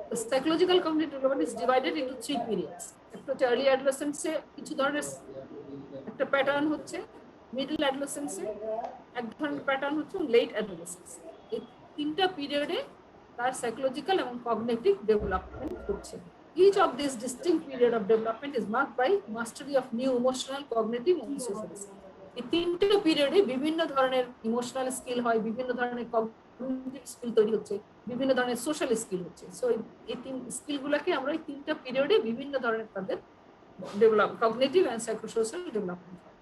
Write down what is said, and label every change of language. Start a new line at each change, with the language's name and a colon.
English: Psychological cognitive development is divided into 3 periods.
Bangla: একটা হচ্ছে early অ্যাডোলেসেন্সে কিছু ধরনের একটা প্যাটার্ন হচ্ছে, মিডল অ্যাডোলেসেন্সে এক ধরনের প্যাটার্ন হচ্ছে, লেট অ্যাডোলেসেন্স। এই তিনটা পিরিয়ডে তার সাইকোলজিক্যাল এবং কগনিটিভ ডেভেলপমেন্ট হচ্ছে।
English: Each of these distinct period of development is marked by mastery of new emotional, cognitive and social skills.
Bangla: এই তিনটা পিরিয়ডে বিভিন্ন ধরনের ইমোশনাল স্কিল হয়, বিভিন্ন ধরনের কগনিটিভ স্কিল তৈরি হচ্ছে, বিভিন্ন ধরনের সোশ্যাল স্কিল হচ্ছে। সো এই তিন স্কিলগুলোকে আমরা এই তিনটা পিরিয়ডে বিভিন্ন ধরনের তাদের develop,
English: Cognitive and psychosocial development.